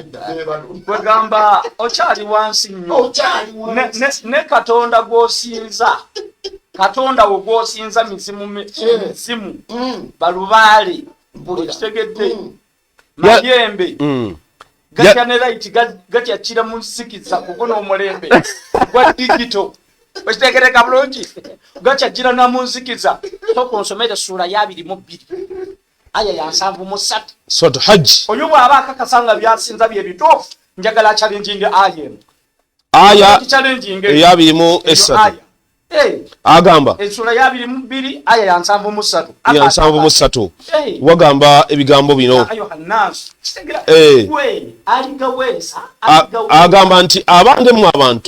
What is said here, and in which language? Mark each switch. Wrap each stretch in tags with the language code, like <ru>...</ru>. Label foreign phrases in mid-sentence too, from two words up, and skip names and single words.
<lg>wegamba okyali wansi nnyo ne Katonda gw'osinza Katonda we gw'osinza mizimu balubaale okitegedde mayembe gatya ne laiti gatyakira mu nsikiza kugona omulembe gwa digito okitegereka bulungi gakyajira na mu nsikiza tokonsomere sura ya 22 aya ya 7:3 Suratu Hajj oyo bw'aba akakasanga byasinza bye bituufu njagala challenging aya eya 2:3 agamba esura ya 22 aya ya 7:3 wagamba ebigambo bino agamba nti abange mu abantu</lg>